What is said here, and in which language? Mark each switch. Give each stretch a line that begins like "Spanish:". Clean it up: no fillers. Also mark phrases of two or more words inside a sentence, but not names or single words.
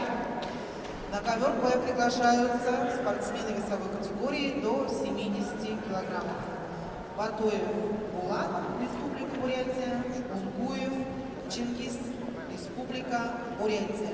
Russian: На ковер Б приглашаются спортсмены весовой категории до 70 килограммов. Батоев Булат, Республика Бурятия, Узгуев Чингис, Республика Бурятия.